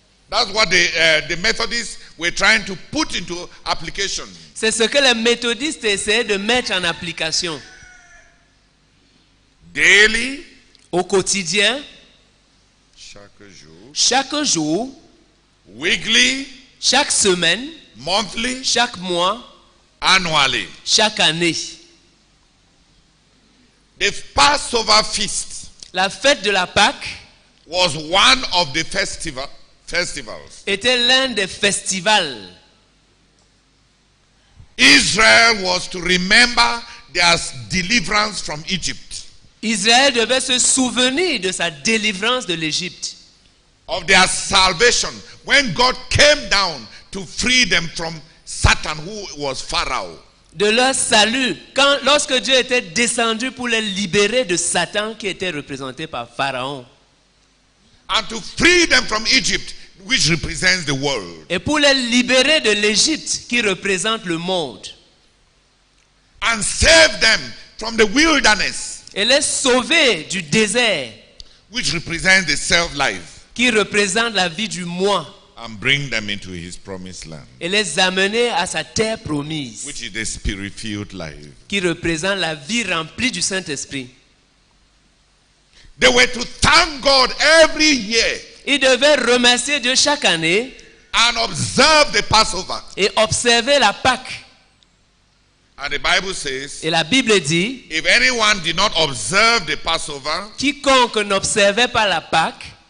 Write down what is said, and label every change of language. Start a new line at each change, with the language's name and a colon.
English: That's what the Methodists were trying to put into application.
French: C'est ce que les méthodistes essaient de mettre en application.
English: Daily,
French: Au quotidien, chaque jour,
English: weekly,
French: chaque semaine,
English: monthly,
French: chaque mois,
English: annually.
French: chaque année.
English: The Passover feast
French: La fête de la Pâque
English: was one of the festivals
French: était l'un des festivals.
English: Israel was to remember their deliverance from Egypt,
French: Israël devait se souvenir de sa délivrance de l'Égypte,
English: of their salvation when God came down to free them from Satan, who was Pharaoh.
French: de leur salut, lorsque Dieu était descendu pour les libérer de Satan qui était représenté par Pharaon.
English: And to free them from Egypt, which represents the world.
French: Et pour les libérer de l'Égypte qui représente le monde.
English: And save them from the wilderness,
French: Et les sauver du désert
English: which represents the self-life,
French: qui représente la vie du moi.
English: and bring them into his promised land,
French: Et les amener à sa terre promise,
English: which is the spirit-filled life.
French: qui représente la vie remplie du Saint-Esprit.
English: They were to thank God every year
French: Ils devaient remercier Dieu chaque année
English: and observe the Passover.
French: et observer la Pâque.
English: And the Bible says,
French: Et la Bible dit,
English: if anyone did not observe the Passover,
French: quiconque n'observait pas la Pâque